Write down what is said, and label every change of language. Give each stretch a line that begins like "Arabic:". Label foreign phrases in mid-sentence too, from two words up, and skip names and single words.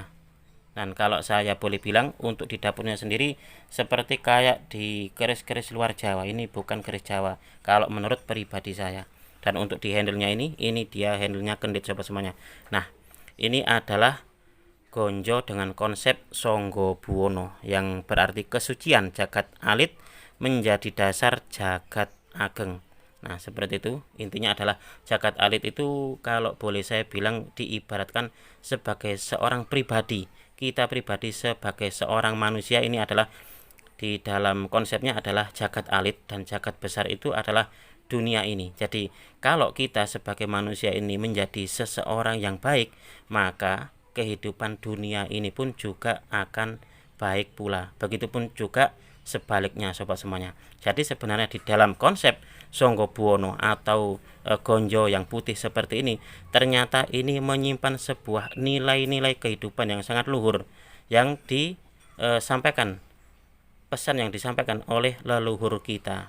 Indonesian: Dan kalau saya boleh bilang untuk di dapurnya sendiri seperti kayak di keris-keris luar Jawa, ini bukan keris Jawa kalau menurut pribadi saya. Dan untuk di handle-nya ini dia handle-nya kendit sobat semuanya. Nah, ini adalah gonjo dengan konsep Sangga Buwana yang berarti kesucian jagat alit menjadi dasar jagat ageng. Nah, seperti itu. Intinya adalah jagat alit itu kalau boleh saya bilang diibaratkan sebagai seorang pribadi. Kita pribadi sebagai seorang manusia ini adalah di dalam konsepnya adalah jagat alit, dan jagat besar itu adalah dunia ini. Jadi kalau kita sebagai manusia ini menjadi seseorang yang baik, maka kehidupan dunia ini pun juga akan baik pula. Begitupun juga sebaliknya sobat semuanya. Jadi sebenarnya di dalam konsep Sangga Buwana atau gonjo yang putih seperti ini, ternyata ini menyimpan sebuah nilai-nilai kehidupan yang sangat luhur yang disampaikan, pesan yang disampaikan oleh leluhur kita.